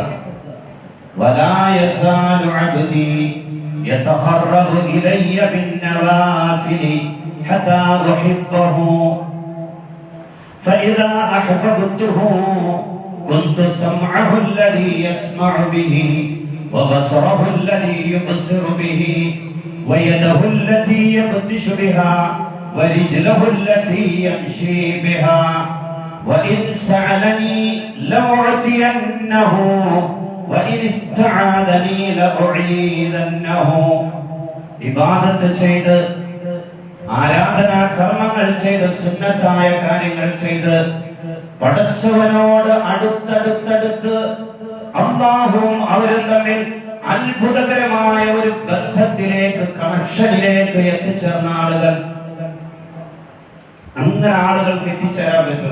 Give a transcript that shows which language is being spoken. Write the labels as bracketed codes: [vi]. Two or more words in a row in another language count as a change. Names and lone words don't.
[ar] ولا يزال عبدي يتقرب إلي بالنوافل حتى أحبه فإذا أحببته كنت سمعه الذي يسمع به وبصره الذي يبصر به ويده التي يبطش بها ورجله التي يمشي بها وإن سألني لأعطينه وإن استعاذني لأعيذنه. [ml] ഇബാദത്ത് ചെയ്ത്, ആരാധനാ കർമ്മങ്ങൾ ചെയ്ത്, സുന്നത്തായ കാര്യങ്ങൾ ചെയ്ത് പടച്ചവനോട് അടുത്തടുത്തടുത്ത് അല്ലാഹുവും അവരും തമ്മിൽ അത്ഭുതകരമായ ഒരു ബന്ധത്തിലേക്ക്, കണക്ഷനിലേക്ക് എത്തിച്ചേർന്ന ആളുകൾ, അങ്ങനെ ആളുകൾക്ക് എത്തിച്ചേരാൻ പറ്റും.